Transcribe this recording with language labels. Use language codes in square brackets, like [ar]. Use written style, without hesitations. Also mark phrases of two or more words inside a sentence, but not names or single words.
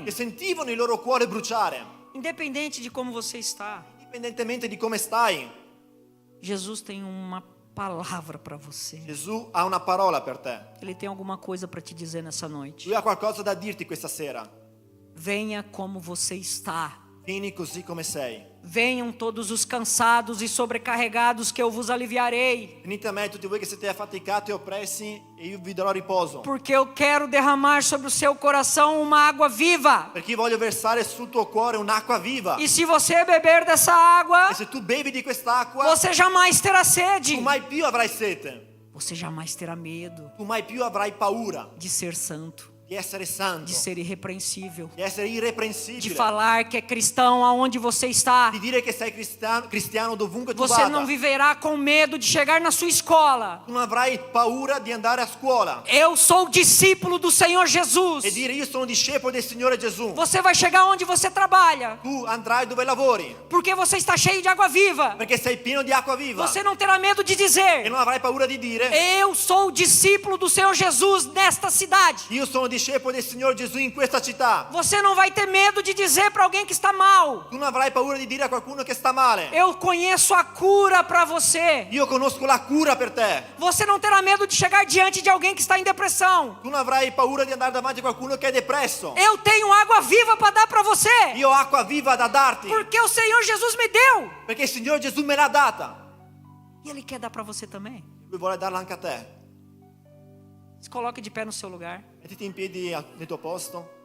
[it] che sentivano il loro cuore bruciare. [pt] Independente de como você está, [it] Indipendentemente di come stai, [pt] Jesus tem uma palavra para você. [it] Gesù ha una parola per te. [pt] Ele tem alguma coisa para te dizer nessa noite. [it] Lui ha qualcosa da dirti questa sera. [pt] Venha como você está. [it] Vieni così come sei. [pt] Venham todos os cansados e sobrecarregados que eu vos aliviarei. [it] Venite a me tutti voi che siete affaticati e oppressi e io vi darò riposo. [pt] Porque eu quero derramar sobre o seu coração uma água viva. [it] Perché io voglio versare sul tuo cuore un'acqua viva. [pt] E se você beber dessa água, [it] E se tu bevi di quest'acqua, [pt] você jamais terá sede. [it] tu mai più avrai sete. [pt] Você jamais terá medo [it] Tu mai più avrai paura [pt] de ser santo, [it] di essere santo, [pt] de ser irrepreensível, [it] di essere [pt] de [it] irreprensibile, [pt] falar que é cristão aonde você está. [it] di dire che sei cristiano dovunque tu [pt] Você [it] vada. [pt] não viverá com medo de chegar na sua escola. [it] Tu non avrai paura di andare a scuola [pt] Eu sou discípulo do Senhor Jesus. [it] e dire io sono discepolo del Signore Gesù. [pt] Você vai chegar onde você trabalha, [it] Tu andrai dove lavori [pt] porque você está cheio de água viva. [it] perché sei pieno di acqua viva [pt] Você não terá medo de [it] e [pt] dizer: [it] non avrai paura di dire [pt] eu sou discípulo do Senhor Jesus nesta cidade. [it] io sono discepolo del Signore Gesù in questa città. [pt] Você não vai ter medo de dizer para alguém que está mal: [it] Tu non avrai paura di dire a qualcuno che sta male. [pt] eu conheço a cura para você. [it] Io conosco la cura per te. [pt] Você não terá medo de chegar diante de alguém que está em depressão: [it] Tu non avrai paura di andare davanti a qualcuno che è depresso. [pt] eu tenho água viva para dar para você, [it] Io ho acqua viva da darti [pt] porque o Senhor Jesus me deu. [it] perché il Signore Gesù me l'ha data. [pt] E Ele quer dar para você também. [it] Lui vuole darla anche a te. [pt] Se coloque de pé no seu lugar. [it] Mettiti in piedi nel tuo posto.